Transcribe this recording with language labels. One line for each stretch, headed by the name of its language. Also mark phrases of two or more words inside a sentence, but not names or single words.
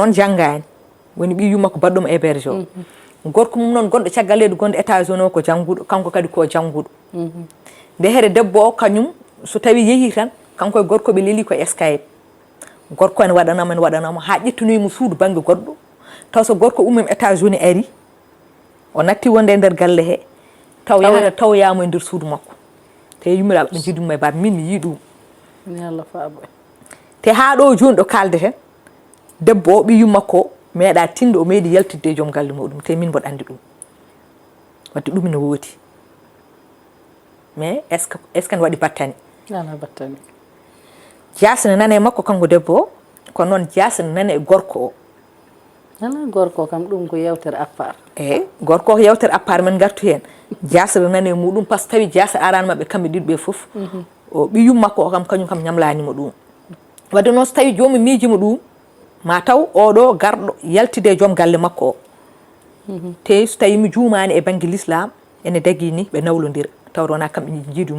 Fula: noon janggani woni ɓi yumma ko baɗɗomo hébergé o gorko mum noon gonɗo caggal leydi gonɗo États-Unis o ko jangguɗo kanko kadi ko jangguɗo nde here debbo o kañum so tawi yeehi tan kanko e gorko ɓe leeli ko Skype gorko ene waɗanamo ha ƴettanoyimo suudu banggue goɗɗo taw so gorko ummima États-Unis ari o natti wonde e nder galle he taw yahata tawyamo e nder suudu makko te yumiraɓe ɓe jiiduma e baaba min mi yii ɗum te ha ɗo joni ɗo kaldeten debbo o ɓi yummakko meeɗa tinde o meeɗi yaltidde e joom galle muɗum te min mboɗo andi ɗum wadde ɗum ne woodi
French: mais est ce que
Fula: ne waɗi battani ala battani jasne nane e makko kanko debbo o kono noon jasne nane e gorko o ala gorko kam ɗum ko yewtere
French: à part
Fula: gorko ko yewtere
French: à part
Fula: men gartu hen jasre nane e muɗum
French: par ce que
Fula: tawi jasre arani mabɓe kamɓe ɗiɗo ɓe foof o ɓiyum makko o kam kañum kam ñamlanimo ɗum wadde noon so tawi jomum miijimo ɗum ma taw oɗo garɗo yaltide e joom galle makko o te so tawi mi juumani e banggue l'islam ene dagui ni ɓe nawlodira tawde wona kamɓe jiidi yumma